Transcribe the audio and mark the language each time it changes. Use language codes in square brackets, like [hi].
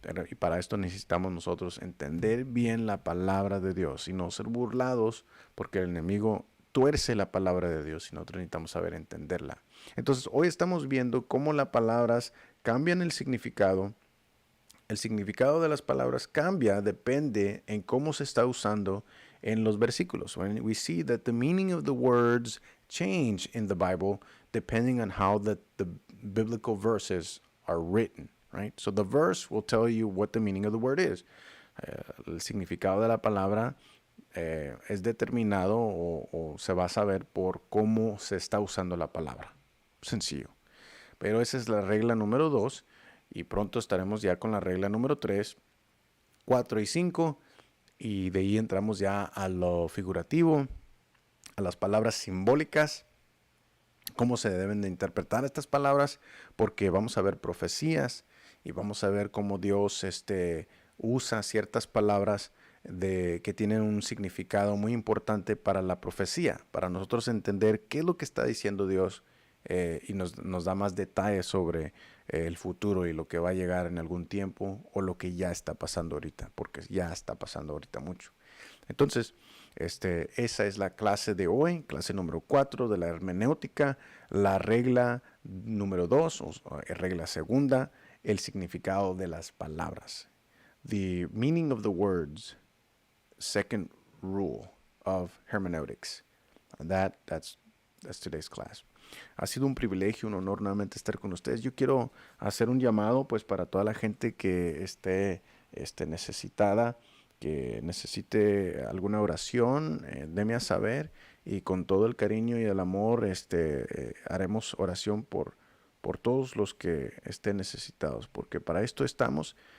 [es] Y para esto necesitamos nosotros entender bien la palabra de Dios y no ser burlados, porque el enemigo tuerce la palabra de Dios y nosotros necesitamos saber entenderla. Entonces, hoy estamos viendo cómo las palabras cambian el significado. El significado de las palabras cambia, depende en cómo se está usando en los versículos. [en] When we see that the meaning of the words change in the Bible depending on how the biblical verses are written, right? So the verse will tell you what the meaning of the word is. [es] El significado de la palabra es determinado o se va a saber por cómo se está usando la palabra. Sencillo. Pero esa es la regla número 2 y pronto estaremos ya con la regla número 3, 4 y 5 y de ahí entramos ya a lo figurativo, a las palabras simbólicas, cómo se deben de interpretar estas palabras, porque vamos a ver profecías y vamos a ver cómo Dios usa ciertas palabras que tienen un significado muy importante para la profecía, para nosotros entender qué es lo que está diciendo Dios y nos da más detalles sobre el futuro y lo que va a llegar en algún tiempo o lo que ya está pasando ahorita, porque ya está pasando ahorita mucho. Entonces, esa es la clase de hoy, clase número 4 de la hermenéutica, la regla número 2, o regla segunda, el significado de las palabras. [en] The meaning of the words, second rule of hermeneutics. That's today's class. [es] Ha sido un privilegio, un honor nuevamente estar con ustedes. Yo quiero hacer un llamado pues para toda la gente que esté necesitada, que necesite alguna oración, déme a saber y con todo el cariño y el amor haremos oración por todos los que estén necesitados, porque para esto estamos.